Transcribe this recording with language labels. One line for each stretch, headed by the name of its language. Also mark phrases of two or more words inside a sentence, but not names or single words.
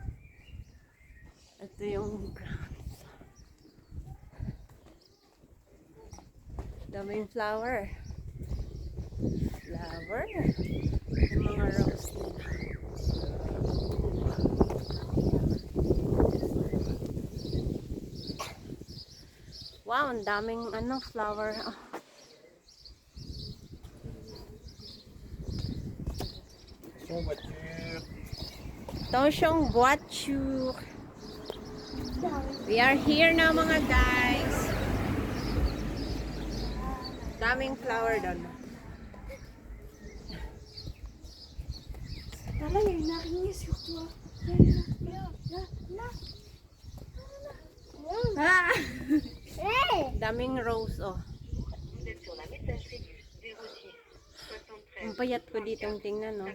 Filipino: Ito yung grounds. Daming flower. Flower. Yung mga rose nila. Wow, ang daming flower. Oh.
French: Attention voiture. Attention, voiture.
English: We are here now
Filipino: mga guys. Daming flower doon.
French: Là, il y a une araignée sur toi. Là. Ah.
English: Hey.
Filipino: Daming rose, oh.
French: Vous êtes sur la messagerie du 06 73
Filipino: Ang payat ko ditong tingnan, no?